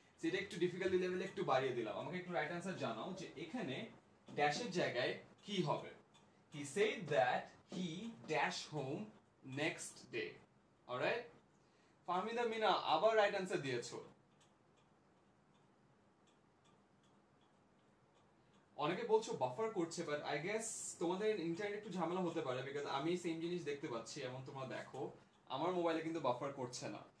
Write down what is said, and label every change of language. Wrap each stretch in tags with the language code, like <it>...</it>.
<bn>সেটা একটু difficulty level একটু বাড়িয়ে দিলাম। আমাকে একটু রাইট অ্যান্সার জানাও যে এখানে ড্যাশের জায়গায় কি হবে?</bn> <en>He said that he dash home next day. Alright?</en> <bn>Fahmida Mina আবার রাইট অ্যান্সার দিয়েছো। অনেকে বলছো বাফার করছে,</bn> <en>but I guess</en> <bn>তোমাদের ইন্টারনেট একটু ঝামেলা হতে পারে, বিকজ আমি সেম জিনিস দেখতে পাচ্ছি এমন তোমরা দেখো, আমার মোবাইলে কিন্তু বাফার করছে না।</bn>